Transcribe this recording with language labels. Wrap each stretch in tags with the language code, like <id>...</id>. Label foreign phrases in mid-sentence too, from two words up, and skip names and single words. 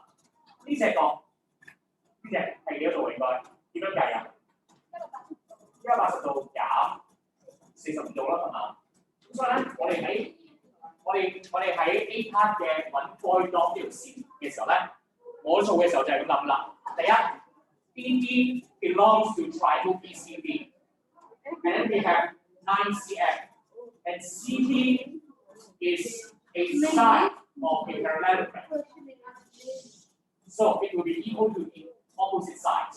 <yue>呢隻角呢隻係幾多度應該？點樣計啊？180度減45度啦，係嘛？咁所以咧，我哋喺</yue> <en>A part</en> <yue>嘅揾</yue> <en>point dot</en> <yue>呢條線嘅時候咧，我做嘅時候就係咁諗啦。</yue> <en>第一 ，BD belongs to triangle BCD, and then we have 9 cm, and CT is a side of a parallelogram. So it will be equal to the opposite sides.</en>